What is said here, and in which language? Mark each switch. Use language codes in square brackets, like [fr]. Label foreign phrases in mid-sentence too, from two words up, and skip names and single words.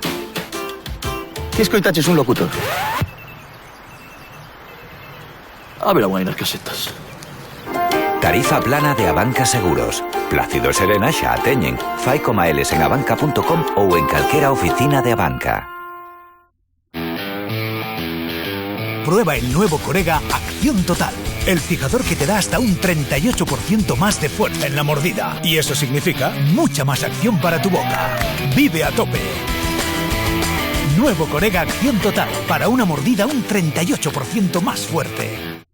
[gl] Que escoitaches un locutor? A ver, aguai nas casetas. Tarifa plana de Abanca Seguros. Plácido e Serena xa a teñen. Fai coma eles en abanca.com ou en calquera oficina de Abanca. [es] Prueba el nuevo Corega Acción Total, el fijador que te da hasta un 38% más de fuerza en la mordida. Y eso significa mucha más acción para tu boca. Vive a tope. Nuevo Corega Acción Total, para una mordida un 38% más fuerte.